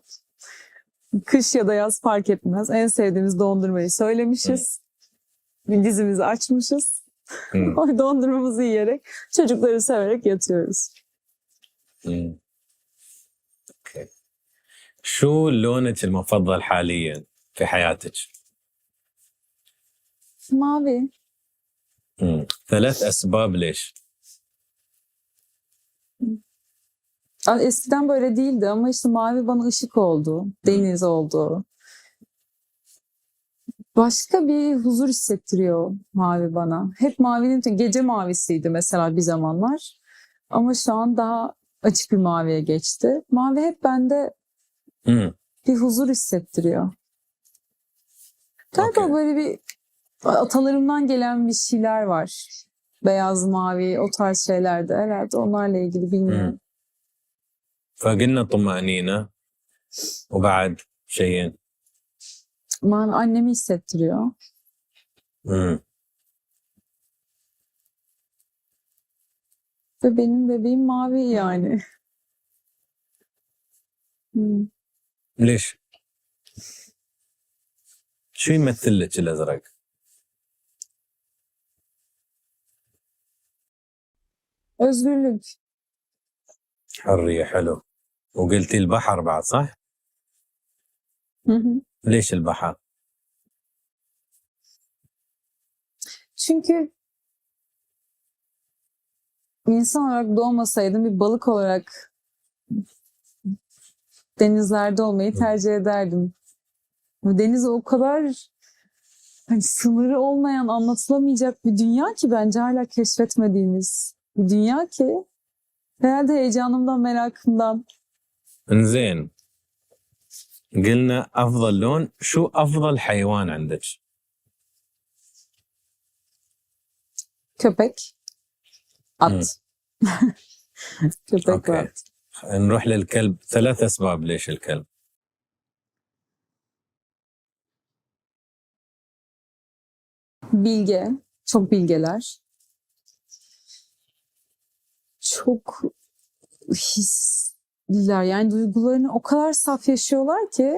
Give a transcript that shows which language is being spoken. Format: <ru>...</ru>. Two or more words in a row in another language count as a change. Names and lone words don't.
<tr>Kış ya da yaz fark etmez. En sevdiğimiz dondurmayı söylemişiz. Bir dizimizi açmışız. O dondurmamızı yiyerek, çocukları severek yatıyoruz.</tr> <ar>اوكي. شو لونك المفضل حاليا في حياتك؟</ar> <tr>Mavi.</tr> <ar>3 أسباب ليش؟</ar> <tr>Eskiden böyle değildi ama işte mavi bana ışık oldu. Deniz oldu. Başka bir huzur hissettiriyor mavi bana. Hep mavinin gece mavisiydi mesela bir zamanlar. Ama şu an daha açık bir maviye geçti. Mavi hep bende bir huzur hissettiriyor. Galiba Okay. böyle bir atalarımdan gelen bir şeyler var. Beyaz, mavi, o tarz şeyler de herhalde onlarla ilgili bilmiyorum.</tr> <ar>فقلنا طمأنينة وبعد شيئين.</ar> <tr>Mavi annemi hissettiriyor. Ve benim bebeğim mavi yani.</tr> <ar>ليش؟ شو يمثل لك الأزرق؟</ar> <tr>Özgürlük.</tr> <ar>حرية حلو. وقلتي البحر بعد صح؟ Hı hı. ليش البحر؟</ar> <tr>Çünkü insan olarak doğmasaydım bir balık olarak denizlerde olmayı tercih ederdim. Bu deniz o kadar hani sınırı olmayan, anlatılamayacak bir dünya ki bence hala keşfetmediğimiz bir dünya ki herhalde heyecanımdan, merakımdan.</tr> <ar>إنزين. قلنا أفضل لون. شو أفضل حيوان عندك؟</ar> <tr>Köpek, at. Köpek أوكي. ve at.</tr> <ar>نروح للكلب. 3 أسباب ليش الكلب.</ar> <tr>Bilge, çok bilgeler. Çok hisliler. Yani duygularını o kadar saf yaşıyorlar ki</tr>